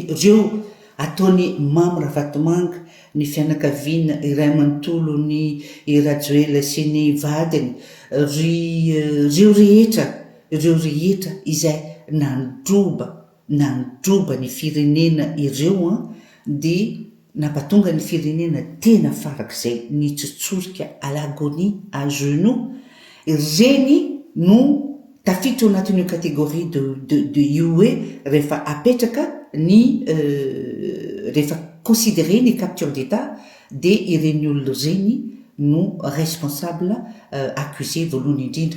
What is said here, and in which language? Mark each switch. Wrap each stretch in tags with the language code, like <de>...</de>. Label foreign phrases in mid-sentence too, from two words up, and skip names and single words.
<mg>Reo ataony Mamy Vatomanga, ny fianakaviana iray manontolo ny Rajoelina sy ny vadiny, reo rehetra izay nandroba ny firenena ireo de nampatonga ny firenena tena farak'izay ny tsotsorika</mg> <fr>à l'agonie à genoux,</fr> <mg>reny no tafiditra ao anatin'io</mg> <fr>catégorie de</fr> <mg>io hoe rehefa apetraka ny rehefa considéré ny</mg> <fr>capture d'état de</fr> <mg>ireny olona reny no</mg> <fr>responsable accusé</fr> <mg>voalohany indrindra.</mg>